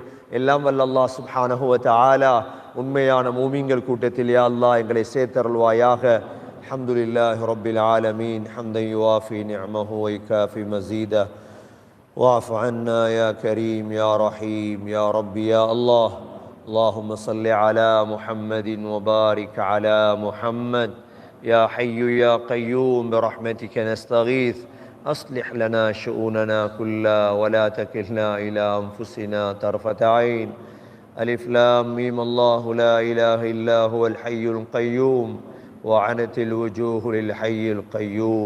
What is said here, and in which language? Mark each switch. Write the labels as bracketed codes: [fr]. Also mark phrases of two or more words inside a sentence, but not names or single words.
[ta] எல்லாம் வல்ல அல்லாஹ் [ar] سبحانه وتعالى [ta] உண்மையான மூமின்கள் கூட்டத்தில் [ar] يا الله [ta] எங்களை சேர்த்தருள்வாயாக. [ar] الحمد لله رب العالمين حمدا يوافي نعمه ويكافئ مزيده واعف عنا يا كريم يا رحيم يا ربي يا الله. اللهم صل على محمد وبارك على محمد يا حي يا قيوم برحمتك نستغيث أصلح لنا شؤوننا كلها ولا تكلنا إلى أنفسنا طرفة عين. ألف لام ميم الله لا إله إلا هو الحي القيوم وعنت الوجوه للحي القيوم.